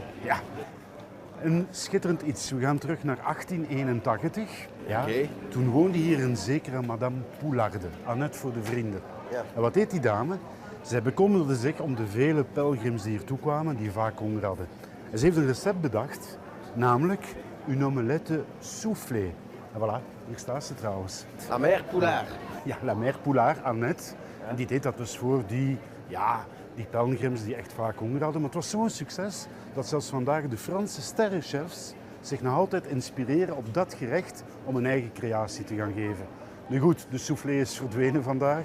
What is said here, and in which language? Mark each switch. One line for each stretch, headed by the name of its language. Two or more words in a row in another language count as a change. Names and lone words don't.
Dutch: Ja. Een schitterend iets. We gaan terug naar 1881. Ja. Oké. Toen woonde hier een zekere madame Poularde, Annette voor de vrienden. Ja. En wat deed die dame? Zij bekommerde zich om de vele pelgrims die hier toe kwamen, die vaak honger hadden. En ze heeft een recept bedacht, namelijk
French: une omelette soufflée.
Dutch: En voilà, hier staat ze trouwens. La mère Poulard. Ja, la mère Poulard, Annette. En die deed dat dus voor die pelgrims die echt vaak honger hadden. Maar het was zo'n succes dat zelfs vandaag de Franse sterrenchefs zich nog altijd inspireren op dat gerecht om een eigen creatie te gaan geven. Nu goed, de soufflé is verdwenen vandaag.